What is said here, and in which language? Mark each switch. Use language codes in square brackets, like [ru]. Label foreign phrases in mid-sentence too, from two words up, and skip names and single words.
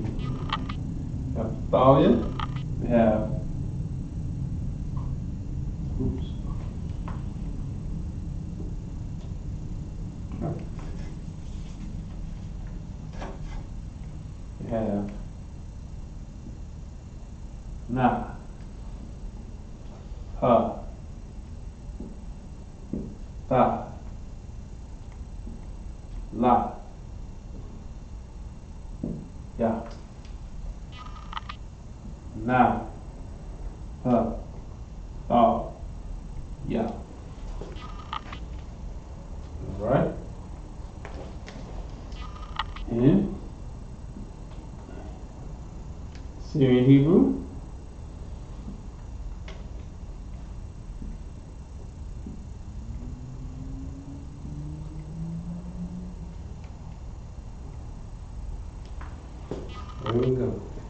[en] Naphtali. We have we have Na, Ha, Ta, La, Ya. Na, Ha, Ta, Ya. Alright. And Syrian Hebrew. There we go.